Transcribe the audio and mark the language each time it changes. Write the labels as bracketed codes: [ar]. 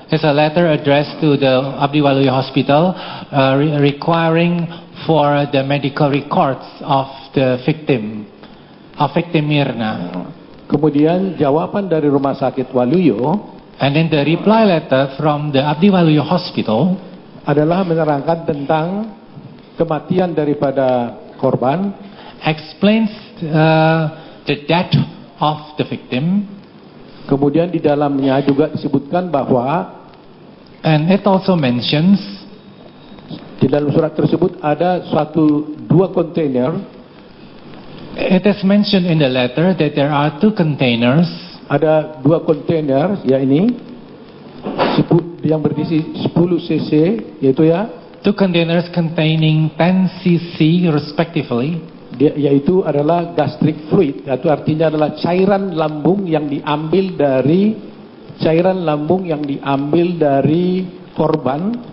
[en] It's a letter addressed to the Abdi Waluyo Hospital requiring for the medical records of the victim Mirna. [id] Kemudian jawaban dari Rumah Sakit Waluyo, [en] and then the reply letter from the Abdi Waluyo Hospital, [id] adalah menerangkan tentang kematian daripada korban, [en] explains the death of the victim. [id] Kemudian di dalamnya juga disebutkan bahwa, [en] and it also mentions, [id] di dalam surat tersebut ada dua kontainer. [en] It is mentioned in the letter that there are 2 containers. [id] Ada 2 kontainer, ya ini, yang berisi 10 cc, yaitu ya. [en] 2 containers containing 10 cc respectively. [id] Yaitu adalah gastric fluid, itu artinya adalah cairan lambung yang diambil dari korban,